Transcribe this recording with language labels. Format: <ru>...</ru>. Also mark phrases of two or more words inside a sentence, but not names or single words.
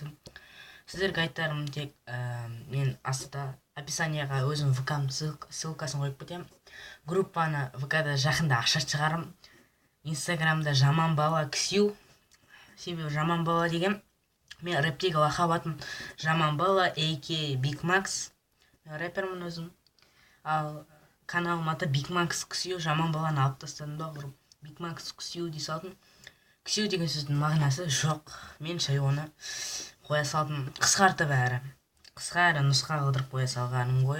<kk>Сіздерге айтарым тек мен астыда описанияға өзім ВК-м ссылкасын қойып кетемін. Группаны ВК-да жақында ашат шығарым. Инстаграмда жаман бала Ксю. Себебі жаман бала деген мен рэптегі лақап атым жаман бала, a.k.a. Big Max. Мен рэпермін өзім. Ал каналым аты Big Max Xu. Жаман баланы алып тастадым да, ұрып Big Max Xu дей салдым. Xu деген сөздің мағынасы жоқ. Мен шай оны қоя салдым. Қысқартып әрі. Қысқа әрі нұсқа қылдырып қоя салғаным ғой.</kk>